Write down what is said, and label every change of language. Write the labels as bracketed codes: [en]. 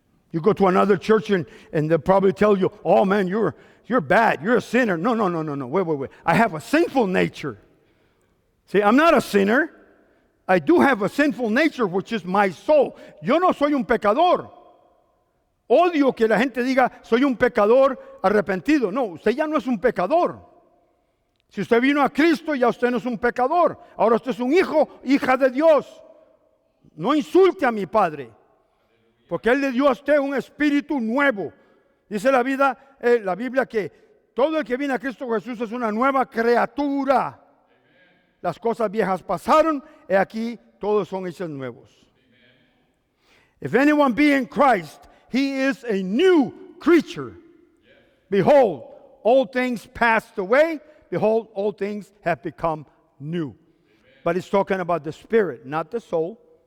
[en] You go to another church and they'll probably tell you, oh man, you're bad, you're a sinner. No. Wait. I have a sinful nature. See, I'm not a sinner. I do have a sinful nature, which is my soul. [es] Yo no soy un pecador. Odio que la gente diga, soy un pecador arrepentido. No, usted ya no es un pecador. Si usted vino a Cristo, ya usted no es un pecador. Ahora usted es un hijo, hija de Dios. No insulte a mi Padre, porque Él le dio a usted un espíritu nuevo. Dice la Biblia que todo el que viene a Cristo Jesús es una nueva criatura. Las cosas viejas pasaron, y aquí todos son hechos nuevos. [en] If anyone be in Christ, he is a new creature. Behold, all things passed away. Behold, all things have become new. But it's talking about the spirit, not the soul.